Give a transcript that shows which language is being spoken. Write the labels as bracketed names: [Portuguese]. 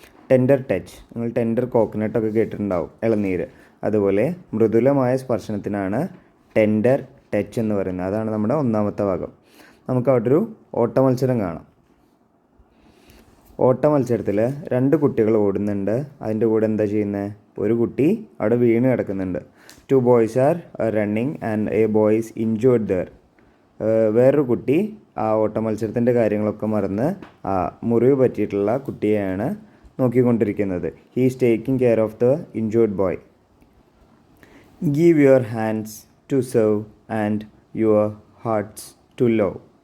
[Malayalam] Tender touch, നിങ്ങൾ tender കോക്കനട്ടൊക്കെ കേട്ടിട്ടുണ്ടാവും, ഇളനീര്. അതുപോലെ മൃദുലമായ സ്പർശനത്തിനാണ് ടെൻഡർ ടച്ച് എന്ന് പറയുന്നത്. അതാണ് നമ്മുടെ ഒന്നാമത്തെ ഭാഗം. നമുക്ക് അവിടെ ഒരു ഓട്ട മത്സരം കാണാം. ഓട്ട മത്സരത്തിൽ 2 കുട്ടികൾ ഓടുന്നുണ്ട്. അതിൻ്റെ കൂടെ എന്താ ചെയ്യുന്നത്? ഒരു കുട്ടി അവിടെ വീണ് കിടക്കുന്നുണ്ട്. [English] 2 boys are running and a boy is injured there. [Malayalam] വേറൊരു കുട്ടി ആ ഓട്ട മത്സരത്തിൻ്റെ കാര്യങ്ങളൊക്കെ മറന്ന് ആ മുറിവ് പറ്റിയിട്ടുള്ള കുട്ടിയെയാണ് നോക്കിക്കൊണ്ടിരിക്കുന്നത്. [English] He is taking care of the injured boy. Give your hands to serve and your hearts to love.